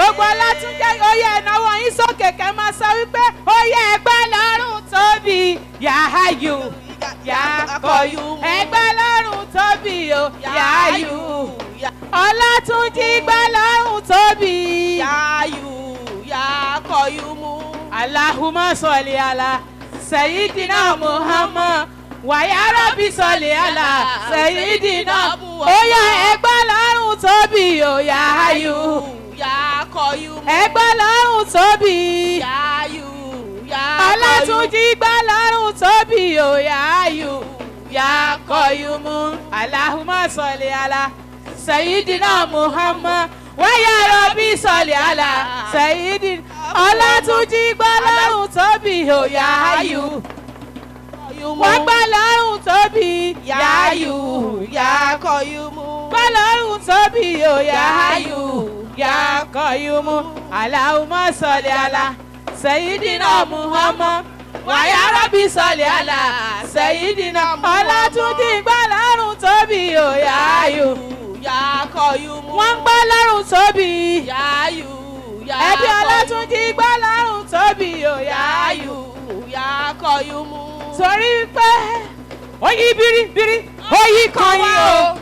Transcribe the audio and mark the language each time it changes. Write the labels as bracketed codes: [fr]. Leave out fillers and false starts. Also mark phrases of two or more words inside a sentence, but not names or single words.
[yo] Gbogbo Ọlátúnjí oyè ìnáwó yín sókè kẹ́ máa sọ wípé oyè ẹgbẹ́ lọ́rùn tóbi. Yàháyù yàkọ̀yù. Ẹgbẹ́ lọ́rùn tóbi o. Yàháyù. Ọlátúnjí gbẹ́ lọ́rùn tóbi. Yàháyù yàkọ̀yùmù. [ar] اللهم صل على سيدنا محمد. ويا رب صل على سيدنا محمد. [yo] Oya ẹgbẹ́ lọ́rùn tóbi o Yàháyù yàkọ̀yùmù. Ẹgbẹ́ lọ́rùn tóbi. Yàháyù yàkọ̀yùmù. Ọlátúnjí gbẹ́ lọ́rùn tóbi o Yàháyù yàkọ̀yùmù. [ar] اللهم صل على سيدنا محمد. ويا رب صل على سيدنا. [yo] Ọlátúnjí gbẹ́ lọ́rùn tóbi o Yàháyù. Wọ́n gbẹ́ lọ́rùn tóbi. Yàháyù yàkọ̀yùmù. Gbẹ́ lọ́rùn tóbi o Yàháyù yàkọ̀yùmù. [ar] اللهم صل على سيدنا محمد. ويا رب صل على سيدنا. [yo] Ọlátúnjí gbẹ́ lọ́rùn tóbi o Yàháyù yàkọ̀yùmù. Wọ́n gbẹ́ lọ́rùn tóbi. Yàháyù yàkọ̀yùmù. Ẹbí Ọlátúnjí gbẹ́ lọ́rùn tóbi o Yàháyù yàkọ̀yùmù. Torí pé oyi biribiri oyi kan yín o.